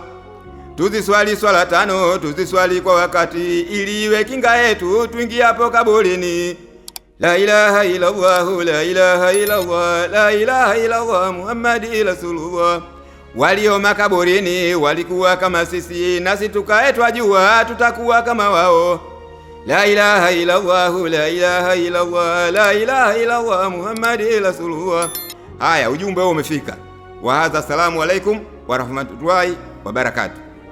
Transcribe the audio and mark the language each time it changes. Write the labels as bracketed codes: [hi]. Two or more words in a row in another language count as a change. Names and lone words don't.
[sw] Tuziswali swala 5, tuziswali kwa wakati, ili iwe kinga yetu tuingiapo kaburini. [ar] لا إله إلا الله لا إله إلا الله لا إله إلا الله محمد رسول الله. [sw] Walio makaburini walikuwa kama sisi, nasi tukae twajua tutakuwa kama wao. [ar] لا إله إلا الله لا إله إلا الله لا إله إلا الله محمد رسول الله. [sw] Haya, ujumbe huo umefika. [ar] وهذا السلام عليكم ورحمة الله وبركاته.